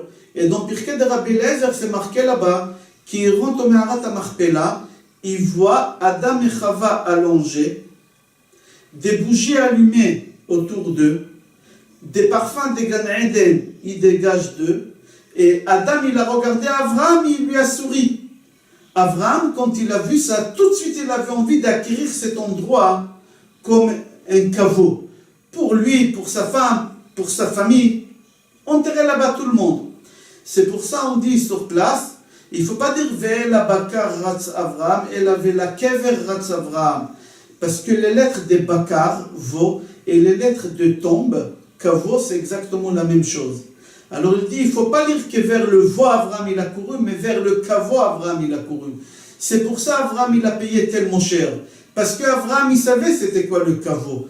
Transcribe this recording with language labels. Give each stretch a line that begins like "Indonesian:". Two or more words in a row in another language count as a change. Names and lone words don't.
French: Et dans Pirkei de Rabbi Eliezer, c'est marqué là-bas, qu'il rentre au Me'arat HaMachpelah, il voit Adam et Chava allongés, des bougies allumées autour d'eux, des parfums de Gan Eden, ils dégagent d'eux, et Adam, il a regardé Abraham, il lui a souri. Abraham, quand il a vu ça, tout de suite, il avait envie d'acquérir cet endroit comme un caveau. Pour lui, pour sa femme, pour sa famille, enterrer là-bas tout le monde. C'est pour ça on dit sur place, il ne faut pas dire
Hebrew: ואל הבקר רץ אברהם,
French: et la
Hebrew: ואל הקבר רץ אברהם.
French: Parce que les lettres de Bakar, veau, et les lettres de tombe, kavo, c'est exactement la même chose. Alors il dit, il ne faut pas lire que vers le veau Avraham il a couru, mais vers le kavo Avraham il a couru. C'est pour ça Avraham il a payé tellement cher. Parce qu'Avraham il savait c'était quoi le kavo.